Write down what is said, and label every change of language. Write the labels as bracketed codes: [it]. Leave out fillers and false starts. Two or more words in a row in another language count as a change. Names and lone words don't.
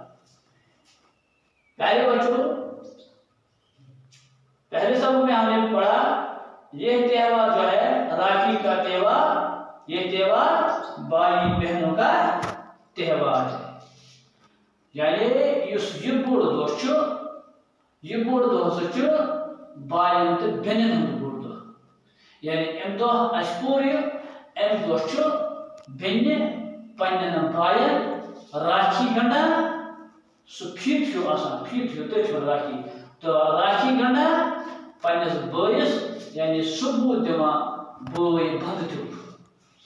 [ur] پیارے بچوں، پہلے سبق میں ہم نے پڑھا یہ تہوار جو ہے راکھی کا تہوار، یہ تہوار بھائی بہنوں کا تہوار ہے، [ks] یعنی یہ بوڑ دہ یہ بوڑ دہ بائن تو بہنن ہند بوڑ دہ، یعنی ام دہ اس پور ام دہ بہن پنن بائن راکھی گنڈان، سہ پھیت ہیو آسان، پھیت ہیو تھی راکھی، تو راکھی گنڈان پنس بٲیس، یعنی ثبوت دِوان بٲے بنٛدٕ دیُت۔